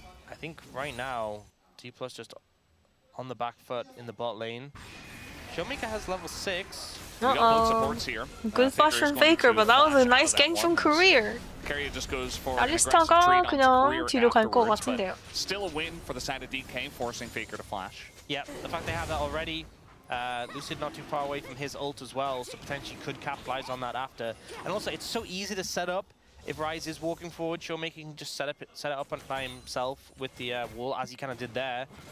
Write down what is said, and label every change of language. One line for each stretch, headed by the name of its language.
English: I think right now D+ just on the back foot in the bot lane. Showmaker has level 6. Good flash from Faker, but that was a nice gank from Career.
Korean: 알리스타가 그냥 뒤로 갈 것 같은데요.
English: Still a win for the side of DK, forcing Faker to flash. Yeah, the fact they have that already. Lucid not too far away from his ult as well, so potentially could capitalize on that after. And also, it's so easy to set up. If Ryze is walking forward, Showmaker can just set it up by himself with the wall, as he kind of did there.